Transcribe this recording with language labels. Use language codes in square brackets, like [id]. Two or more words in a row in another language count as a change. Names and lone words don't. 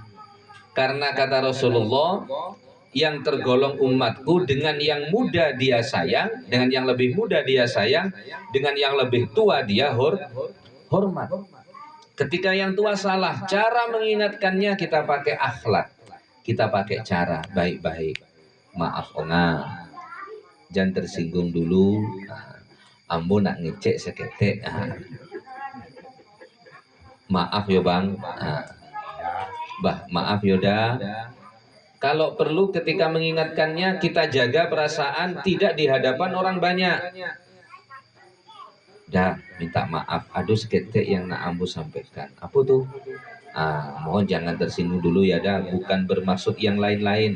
[id] Karena kata Rasulullah, yang tergolong umatku dengan yang muda dia sayang, dengan yang lebih muda dia sayang, dengan yang lebih tua dia hormat. Ketika yang tua salah, cara mengingatkannya kita pakai akhlak, kita pakai cara baik-baik. Maaf ona, jangan tersinggung dulu. [min] Ambo nak ngecek seketek. Maaf yo bang. Bah, maaf Yoda. [id] Kalau perlu ketika mengingatkannya kita jaga perasaan tidak di hadapan orang banyak. Dah, minta maaf. [min] Aduh seketek yang nak ambo sampaikan. [id] Apa tuh? Mohon jangan tersinggung dulu ya dah. Bukan bermaksud yang lain-lain.